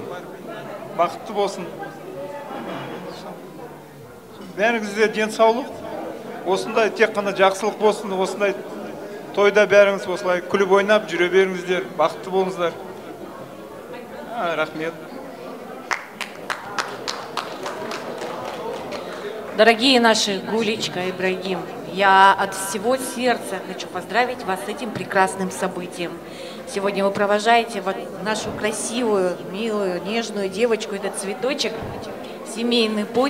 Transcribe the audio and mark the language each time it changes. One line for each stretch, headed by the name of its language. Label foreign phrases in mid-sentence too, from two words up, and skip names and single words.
Kazakh: Бақытты болсын. Бәріңізде денсаулық, осындай тек қана жақсылық болсын, осындай тойда бәріңіз осылай күліп ойнап жүре беріңіздер, бақытты болыңыздар. Рахмет.
Russian: Дорогие наши Гулечка, Ибрагим, я от всего сердца хочу поздравить вас с этим прекрасным событием. Сегодня вы провожаете нашу красивую, милую, нежную девочку, этот цветочек, семейный путь.